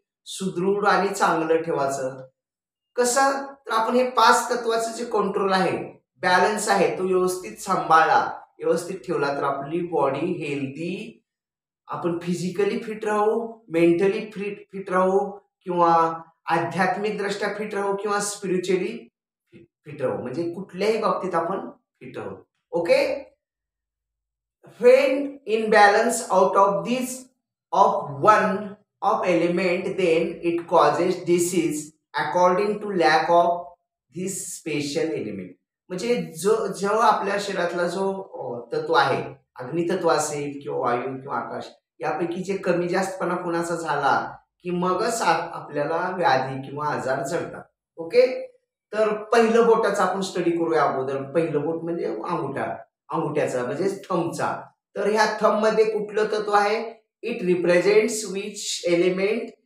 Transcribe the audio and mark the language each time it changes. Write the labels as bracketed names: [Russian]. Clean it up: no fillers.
[Marathi] सुदृढ आणि चांगलं ठेवायचं. कसं तर आपण हे 5 तत्वाचं जे कंट्रोल आहे, बॅलन्स आहे, तो व्यवस्थित सांभाळला, व्यवस्थित ठेवला तर आपली बॉडी हेल्दी, आपण फिजिकली फिट राहू, मेंटली फिट राहू, किंवा आध्यात्मिक दृष्ट्या फिट राहू, किंवा स्पिरिच्युअली फिट राहू, म्हणजे कुठल्याही बाबतीत आपण फिट राहू. Okay. [English] when in balance out of this of one of element, then it causes disease according to lack of this special element. [Marathi] म्हणजे जो आपल्या शरीरातला जो तत्व आहे, अग्नितत्व असेल किंवा वायू किंवा आकाश, यापैकी जे कमी जास्तपणा कुणाचा झाला की मगच आपल्याला व्याधी किंवा आजार जडतात. ओके. तर पहिलं बोटाचा आपण स्टडी करूया अगोदर. पहिलं बोट म्हणजे अंगुठ्याचा म्हणजे थंबचा. तर ह्या थंब मध्ये कुठलं तत्व आहे? [English] It represents which element?